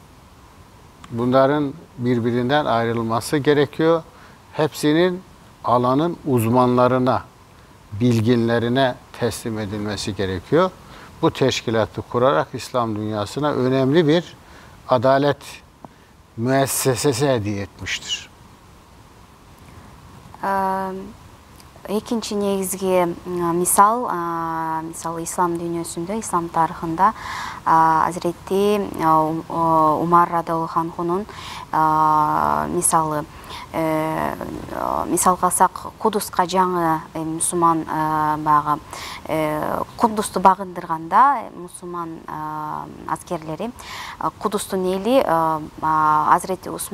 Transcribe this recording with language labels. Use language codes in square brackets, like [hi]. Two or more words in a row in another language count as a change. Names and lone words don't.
[tr] Bunların birbirinden ayrılması gerekiyor. Hepsinin alanın uzmanlarına, bilginlerine teslim edilmesi gerekiyor. Bu teşkilatı kurarak İslam dünyasına önemli bir adalet müessesesi hediye etmiştir. [ky] Экинчи негизги мисалы ислам дүйнөсүндө, ислам тарыхында Азирети Умар радыйаллаху анхунун мисал калсак Кудуска жаңы мусулман багы Кудусту багындырганда мусулман аскерлери Кудустун эли Азирети